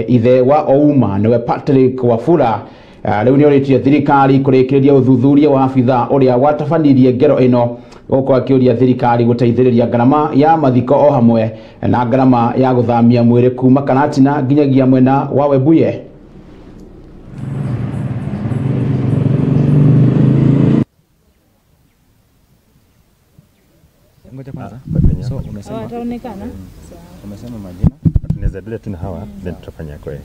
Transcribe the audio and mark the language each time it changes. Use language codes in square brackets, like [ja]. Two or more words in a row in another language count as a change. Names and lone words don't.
[ki] Ithe wa Ouma nĩwe Patrick Wafula rĩu nĩorĩtie thirikari kũrĩkĩrĩria ũthuthuria wa abitha ũrĩa watabanirie ngero ĩno, gũkũ akĩũria thirikari gũteithĩrĩria ngarama ya mathiko o hamwe na ngarama ya gũthamia mwĩrĩ kuma Karatina nginyagia mwena wa Webuye. [sw] Ngoja kwanza. So umesema ataonekana. Umesema majina? Tunaweza bila tuna hawa then tutafanya kwa yeye.